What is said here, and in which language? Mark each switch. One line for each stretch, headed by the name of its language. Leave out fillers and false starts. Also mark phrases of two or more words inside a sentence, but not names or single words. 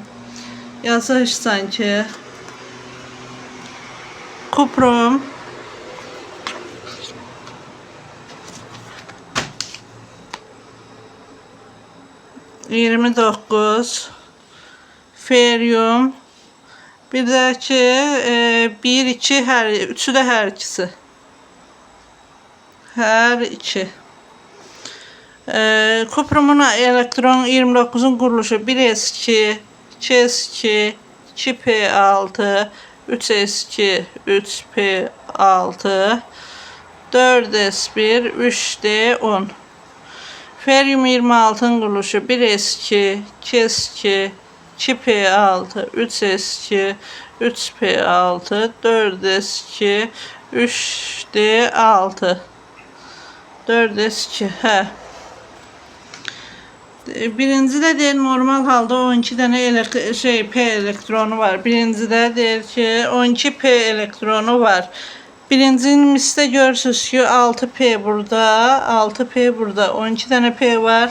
Azerbaijani: Yazırsan ki kuprum 29, feryum, bir də ki 1, 2, üçü də hər ikisi. Hər iki. Kuprumun elektron 29'un quruluşu 1s2, 2s2, 2p6, 3s2, 3p6, 4s1, 3d10. Feryum 26'ın quruluşu 1s2, 2s2, 2p6, 3s2, 3p6, 4s2, 3d6. 4s2, hə. Birincidə deyir normal halda 12 dənə p elektronu var. Birincidə deyir ki 12p elektronu var. Birincinin misdə görürsünüz ki 6p burada, 6p burada, 12 dənə p var.